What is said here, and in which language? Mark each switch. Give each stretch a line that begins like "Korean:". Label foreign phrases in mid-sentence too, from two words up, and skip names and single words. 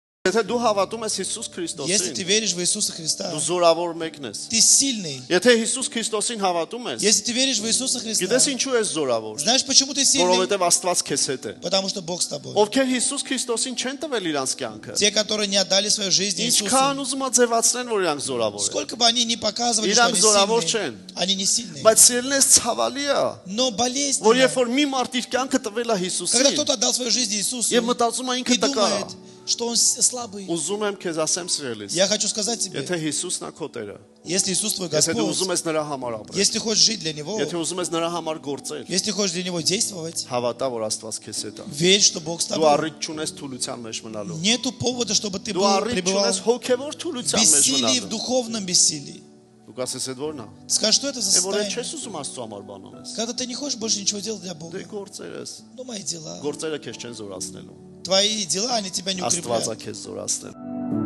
Armenian: Եթե դու հավատում ես Հիսուս
Russian: Если ты
Armenian: Քրիստոսին,
Russian: веришь в Иисуса Христа,
Armenian: դու զորավոր մեկն ես։
Russian: ты сильный.
Armenian: Եթե Հիսուս Քրիստոսին հավատում ես,
Russian: Если ты веришь в Иисуса Христа,
Armenian: գիտես ինչու ես զորավոր,
Russian: знаешь, почему ты сильный?
Armenian: որովհետև Աստված քեզ հետ է։
Russian: Потому что Бог с тобой.
Armenian: Ովքեր Հիսուս Քրիստոսին չեն տվել իրանց կյանքը,
Russian: Те, которые не отдали свою жизнь Иисусу,
Armenian: ինչքան ուզում ա ձևացնեն, որ իրանք զորավոր են։
Russian: сколько бы они ни показывали, что
Armenian: Իրանք
Russian: они
Armenian: զորավոր
Russian: сильные,
Armenian: չեն։
Russian: они не сильные.
Armenian: Բայց սիրելիներս ցավալի է,
Russian: Но
Armenian: որ
Russian: болезненно,
Armenian: երբ որ մի մարդ իր կյանքը տվել է
Russian: когда
Armenian: Հիսուսին,
Russian: кто-то отдал свою жизнь Иисусу
Armenian: եւ մտածում է
Russian: и
Armenian: ինքը տկա,
Russian: думает, что он слабый.
Armenian: ուզում եմ քեզ ասեմ սիրելիս,
Russian: Я хочу сказать тебе,
Armenian: եթե Հիսուսն է քո Տերը,
Russian: если Иисус твой
Armenian: եթե դու
Russian: Господь,
Armenian: ուզում ես նրա համար ապրել,
Russian: если ты хочешь жить для Него,
Armenian: եթե ուզում ես նրա համար գործել,
Russian: если ты хочешь для Него действовать,
Armenian: հավատա, որ Աստված քեզ հետ է։
Russian: верь, что Бог с
Armenian: Դու
Russian: тобой.
Armenian: առիթ չունես թուլության մեջ մնալու։
Russian: Нету повода, чтобы ты
Armenian: Դու առիթ
Russian: пребывал
Armenian: չունես հոգևոր
Russian: в
Armenian: թուլության մեջ
Russian: бессилии, в
Armenian: մնալու։
Russian: духовном бессилии.
Armenian: Դու կասես այդ որն է։
Russian: Скажи, что это за
Armenian: Այն որ այդ
Russian: состояние?
Armenian: չես ուզում Աստծո համար բան անես։
Russian: Когда ты не хочешь больше ничего делать для Бога.
Armenian: Դե գործերս,
Russian: Ну, мои дела.
Armenian: գործերը քեզ չեն զորացնելու։
Russian: Твои дела, они тебя не
Armenian: Աստվածա
Russian: укрепляют.
Armenian: քեզ զորացնել։